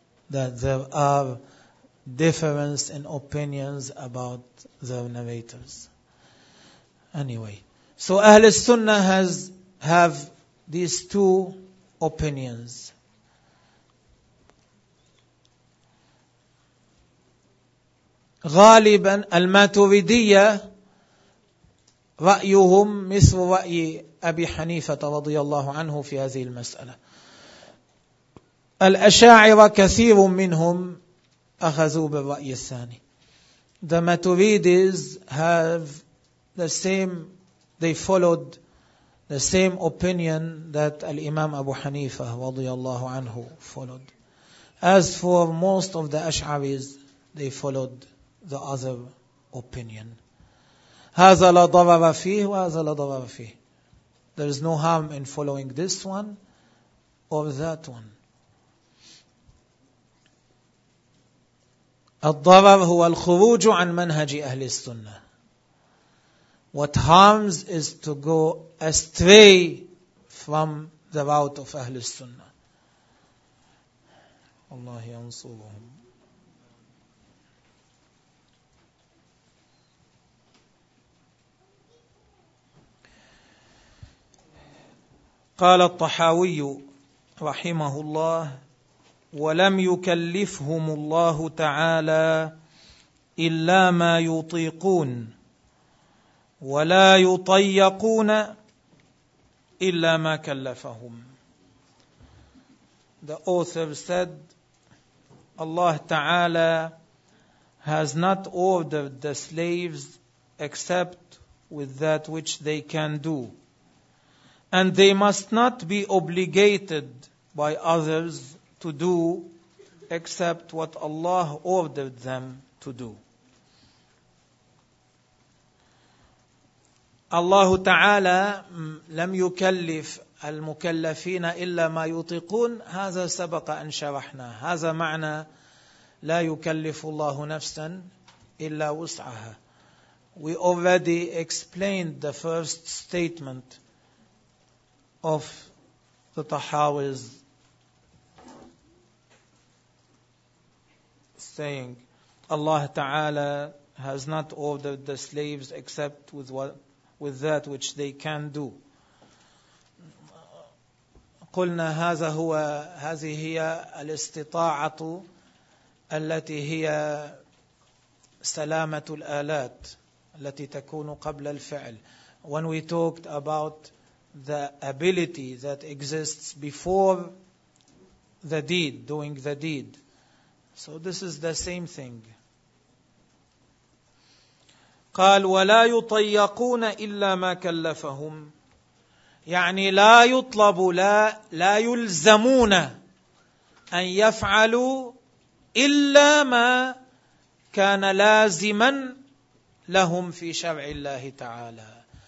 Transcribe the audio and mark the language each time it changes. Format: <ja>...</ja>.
<en>That there are difference in opinions about the narrators. Anyway, so Ahl Sunnah have these two opinions.</en> <ar>غالبا الماتريدية رأيهم مثل رأي أبي حنيفة رضي الله عنه في هذه المسألة. الأشاعرة كثير منهم أخذوا بالرأي الثاني.</ar> <en>The Maturidis have the same, they followed the same opinion that</en> <ar>الإمام أبو حنيفة رضي الله عنه</ar> <en>followed. As for most of the Ash'aris, they followed the other opinion.</en> <ar>هذا لا ضرر فيه وهذا لا ضرر فيه.</ar> <en>There is no harm in following this one or that one.</en> <ar>الضرر هو الخروج عن منهج أهل السنة.</ar> <en>What harms is to go astray from the route of أهل السنة.</en> <ar>الله ينصرهم. قال الطحاوي رحمه الله ولم يكلفهم الله تعالى إلا ما يطيقون ولا يطيقون إلا ما كلفهم.</ar> <en>The author said, Allah Ta'ala has not ordered the slaves except with that which they can do. And they must not be obligated by others to do except what Allah ordered them to do.</en> <ar>Allah Ta'ala لم يكلف المكلفين إلا ما يطيقون. هذا سبق أن شرحنا. هذا معنى لا يكلف الله نفسا إلا وسعها.</ar> <en>We already explained the first statement of the Tahawiz saying Allah Ta'ala has not ordered the slaves except with that which they can do.</en> <ar>قلنا هذه هي الاستطاعة التي هي سلامة الآلات التي تكون قبل الفعل.</ar> <en>When we talked about the ability that exists before the deed, doing the deed. So this is the same thing.</en> <ar>قال ولا يطيقون إلا ما كلفهم. يعني لا يطلب لا يلزمون أن يفعلوا إلا ما كان لازما لهم في شرع الله تعالى.</ar>